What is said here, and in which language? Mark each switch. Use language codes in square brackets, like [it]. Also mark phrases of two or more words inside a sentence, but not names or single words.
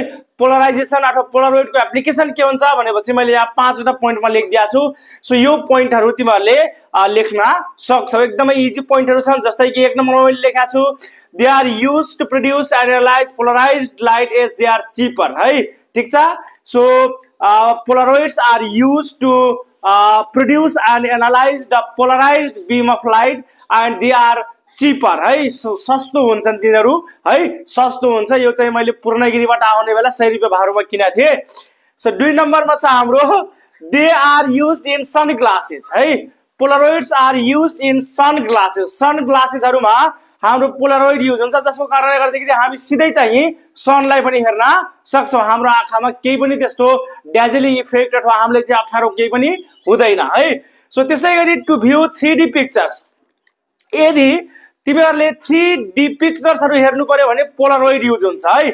[ne] पोलराइजेसन अथवा पोलरोइडको एप्लिकेसन के हुन्छ भनेपछि मैले यहाँ 5वटा पोइन्टमा लेखिदिएको छु। सो यो पोइन्टहरू तिमीहरूले लेख्न सक्छौ, एकदमै इजी पोइन्टहरू छन्। जस्तै कि 1 नम्बरमा मैले लेखेको छु, [en] they are use to produce and analyze polarized light as they are cheaper [ne] है, ठिक छ। [en] सो polaroids are use to produce and analyze the polarized beam of light and they are cheaper है। [ne] सस्तो हुन्छन् तिनीहरू है, सस्तो हुन्छ। यो चाहिँ मैले पूर्णगिरीबाट आउने बेला 100 रुपैयाँ भाडामा किनेको थिएँ। सो 2 नम्बरमा छ हाम्रो [en] they are used in sun glasses [ne] है। [en] polaroids are used in sun glasses. [ne] सन ग्लासेसहरूमा हाम्रो पोलरोइड युज हुन्छ, जसको कारणले गर्दाखेरि हामी सिधै चाहिँ सनलाई पनि हेर्न सक्छौँ। हाम्रो आँखामा केही पनि त्यस्तो [en] dazzling effect [ne] अथवा हामीले चाहिँ अप्ठ्यारो केही पनि हुँदैन है। सो त्यसै गरी [en] to view 3D pictures, [ne] यदि तिमीहरूले 3D पिक्चर्सहरू हेर्नु पर्यो भने पोलरोइड युज हुन्छ है।